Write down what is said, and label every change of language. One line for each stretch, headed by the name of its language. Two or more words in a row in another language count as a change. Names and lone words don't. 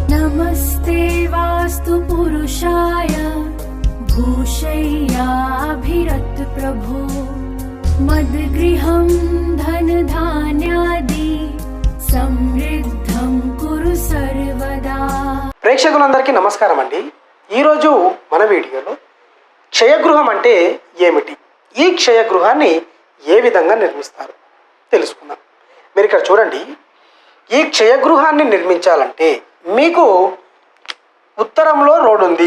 Sanskrit: नमस्ते वास्तु पुरुषाय भूषय्याभिरत प्रभो मद्गृहं धनधान्यादि समृद्धं कुरु सर्वदा।
Telugu: ప్రేక్షకులందరికీ నమస్కారం అండి. ఈరోజు మన వీడియోలో క్షయగృహం అంటే ఏమిటి, ఈ క్షయగృహాన్ని ఏ విధంగా నిర్మిస్తారు తెలుసుకుందాం. మీరు ఇక్కడ చూడండి, ఈ క్షయగృహాన్ని నిర్మించాలంటే మీకు ఉత్తరంలో రోడ్ ఉంది.